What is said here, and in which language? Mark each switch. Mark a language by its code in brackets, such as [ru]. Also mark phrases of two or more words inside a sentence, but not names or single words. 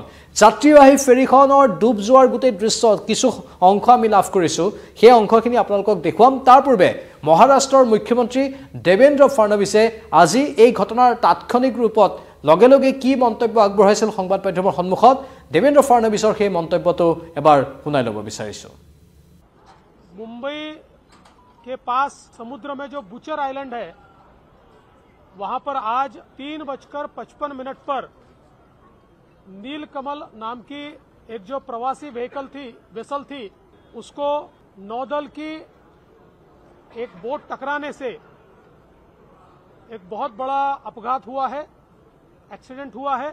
[as] যাত্ৰীবাহী ফেৰীখনৰ ডুব যোৱাৰ গোটেই দৃশ্য কিছু অংশ আমি লাভ কৰিছোঁ, সেই অংশখিনি আপোনালোকক দেখুৱাম। তাৰ পূৰ্বে মহাৰাষ্ট্ৰৰ মুখ্যমন্ত্ৰী দেৱেন্দ্ৰ ফাডনবিছে আজি এই ঘটনাৰ তাৎক্ষণিক ৰূপত লগে লগে কি মন্তব্য আগবঢ়াইছিল সংবাদ মাধ্যমৰ সন্মুখত, দেৱেন্দ্ৰ ফাডনবিছৰ সেই মন্তব্যটো এবাৰ শুনাই ল'ব বিচাৰিছোঁ। [hi] मुंबई के पास समुद्र में जो बुचर आइलैंड है वहां पर आज 3:55 पर नीलकमल नाम की एक जो प्रवासी वेसल थी उसको नौदल की एक बोट टकराने से एक बहुत बड़ा अपघात हुआ है, एक्सीडेंट हुआ है।